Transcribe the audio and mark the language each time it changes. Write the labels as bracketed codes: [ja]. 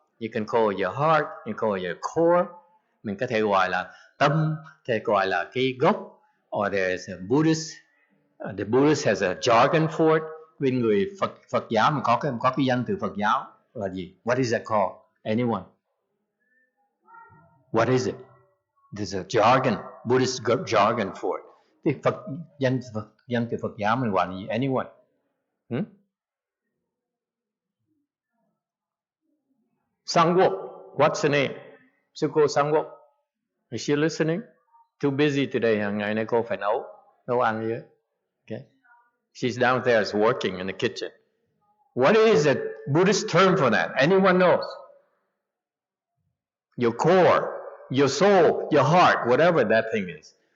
[en] You can call it your heart, you can call it your core. [vi] Mình có thể gọi là tâm, thể gọi là cái gốc. [en] Or there's a Buddhist. The Buddhist has a jargon for it. [vi] Bên người Phật giáo mình có cái danh từ Phật giáo là gì? [en] What is that called? Anyone? What is it? There's a jargon, Buddhist jargon for it. [vi] Thì danh từ Phật giáo mình gọi là gì? [en] Anyone? Sangwok. What's the name? Sư cô Sangwok. Is she listening? Too busy today. [vi] Ngày nay cô phải nấu ăn gì? [en] Okay. She's downstairs working in the kitchen. What is a Buddhist term for that? Anyone knows? Your core, your soul, your heart, whatever that thing is.